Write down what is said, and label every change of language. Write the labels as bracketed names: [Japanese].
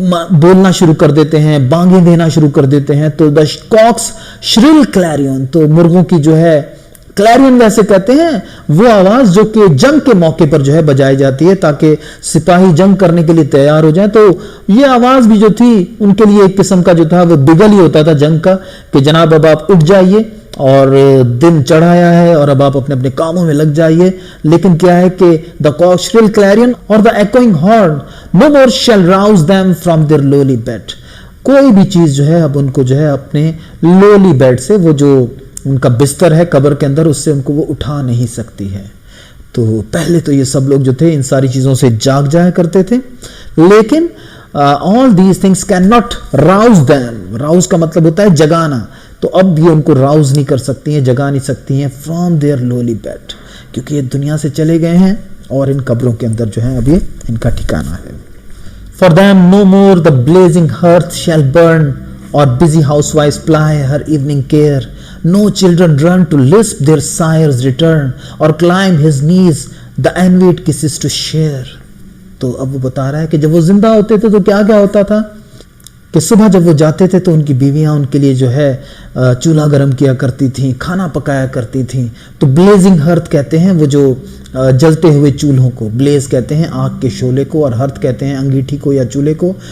[Urdu] بولنا شروع کر دیتے ہیں, بانگیں دینا شروع کر دیتے ہیں. تو [English] the cocks shrill clarion, [Urdu] تو مرغوں کی جو ہے کلیرین ویسے کہتے ہیں وہ آواز جو کہ جنگ کے موقع پر جو ہے بجائی جاتی ہے تاکہ سپاہی جنگ کرنے کے لیے تیار ہو جائیں. تو یہ آواز بھی جو تھی ان کے لیے ایک قسم کا جو تھا وہ بگل ہی ہوتا تھا جنگ کا, کہ جناب اب آپ اٹھ جائیے اور دن چڑھایا ہے اور اب آپ اپنے اپنے کاموں میں لگ جائیے. لیکن کیا ہے کہ [English] the cock shrill clarion or the echoing horn no more shall rouse them from their lowly bed. [Urdu] کوئی بھی چیز جو ہے اب ان کو جو ہے اپنے لولی بیڈ سے, وہ جو ان کا بستر ہے قبر کے اندر, اس سے ان کو وہ اٹھا نہیں سکتی ہے. تو پہلے تو یہ سب لوگ جو تھے ان ساری چیزوں سے جاگ جایا کرتے تھے, لیکن [English] all these things cannot rouse them. [Urdu] rouse کا مطلب ہوتا ہے جگانا. تو اب یہ ان کو راؤز نہیں کر سکتی ہیں, جگا نہیں سکتی ہیں [English] from their lowly bed, [Urdu] کیونکہ یہ دنیا سے چلے گئے ہیں اور ان قبروں کے اندر جو ہے اب یہ ان کا ٹھکانہ ہے. [English] For them no more the blazing hearth shall burn, or busy housewives ply her evening care. No children run to lisp their sire's return, or climb his knees the envied kisses to share. [Urdu] تو اب وہ بتا رہا ہے کہ جب وہ زندہ ہوتے تھے تو کیا کیا ہوتا تھا کہ صبح جب وہ جاتے تھے تو ان کی بیویاں ان کے لیے جو ہے چولہا گرم کیا کرتی تھیں, کھانا پکایا کرتی تھیں. تو بلیزنگ ہرتھ کہتے ہیں وہ جو جلتے ہوئے چولہوں کو, بلیز کہتے ہیں آگ کے شعلے کو, اور ہرتھ کہتے ہیں انگیٹھی کو یا چولہے کو.